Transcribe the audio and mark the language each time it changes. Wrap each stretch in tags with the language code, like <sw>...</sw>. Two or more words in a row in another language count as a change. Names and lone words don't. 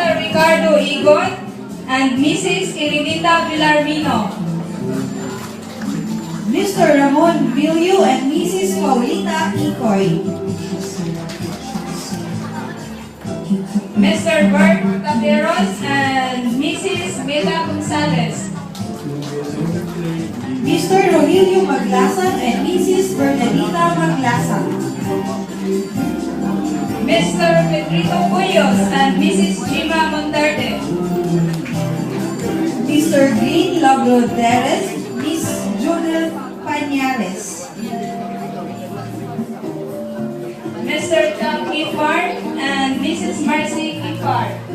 <en>Ricardo Igon and Mrs. Irinita Villarmino. Mr. Ramon Vilio and Mrs. Paulita Icoy. Mr. Bert Cateros and Mrs. Bella Gonzalez. Mr. Rogelio Maglasan and Mrs. Bernadita Maglasan. Mr. Pedrito Cuyos and Mrs. Gima Monterde. Mr. Green Labroderes, Miss Judith Pañales. Mr. Tom Kifar and Mrs. Marcy Kifar.</en>